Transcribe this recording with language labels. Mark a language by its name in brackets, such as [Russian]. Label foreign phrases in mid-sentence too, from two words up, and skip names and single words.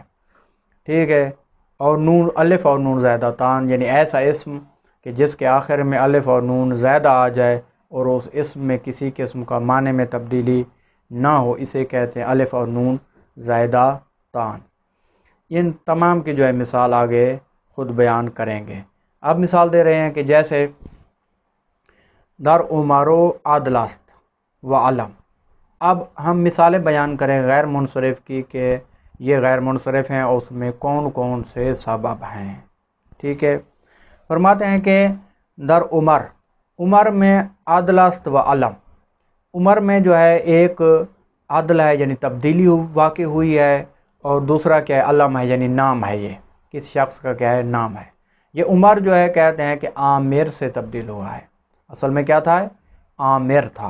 [Urdu] ٹھیک ہے، اور نون، الف اور نون زائدہ تان یعنی ایسا اسم کہ جس کے آخر میں الف اور نون زائدہ آ جائے اور اس اسم میں کسی قسم کا معنی میں تبدیلی نہ ہو، اسے کہتے ہیں الف اور نون زائدہ تان۔ ان تمام کی جو ہے مثال آگے خود بیان کریں گے۔ اب مثال دے رہے ہیں کہ جیسے [Persian] در عمرو عدل است و علم۔ [Urdu] اب ہم مثالیں بیان کریں غیر منصرف کی کہ یہ غیر منصرف ہیں اور اس میں کون کون سے سبب ہیں۔ ٹھیک ہے، فرماتے ہیں کہ [Persian] در عمر [Urdu] میں [Persian] عدل است و علم۔ [Urdu] عمر میں جو ہے ایک عدل ہے یعنی تبدیلی واقع ہوئی ہے، اور دوسرا کیا ہے؟ علم ہے یعنی نام ہے، یہ کس شخص کا کیا ہے؟ نام ہے۔ یہ عمر جو ہے کہتے ہیں کہ عامر سے تبدیل ہوا ہے، اصل میں کیا تھا؟ عامر تھا۔